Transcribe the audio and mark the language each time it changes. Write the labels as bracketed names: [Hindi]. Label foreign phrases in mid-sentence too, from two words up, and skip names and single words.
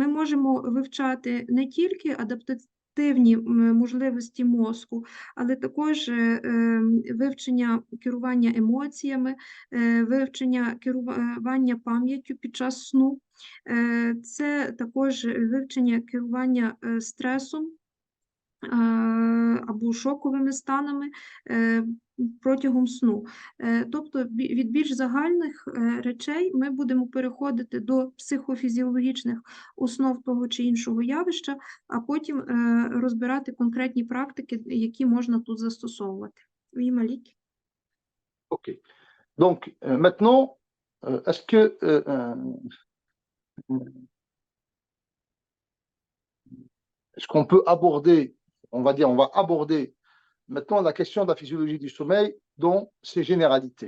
[Ukrainian] можемо вивчати не тільки адаптативні можливості мозку, але також вивчення керування емоціями, вивчення керування пам'яттю під час сну, це також вивчення керування стресом або шоковими станами протягом сну. Тобто від більш загальних речей ми будемо переходити до психофізіологічних основ того чи іншого явища, а потім розбирати конкретні практики, які можна тут застосовувати. [French] Oui, Malik. Ok. Donc, maintenant, est-ce que est-ce qu'on peut aborder, on va aborder maintenant la question de la physiologie du sommeil dans ses généralités.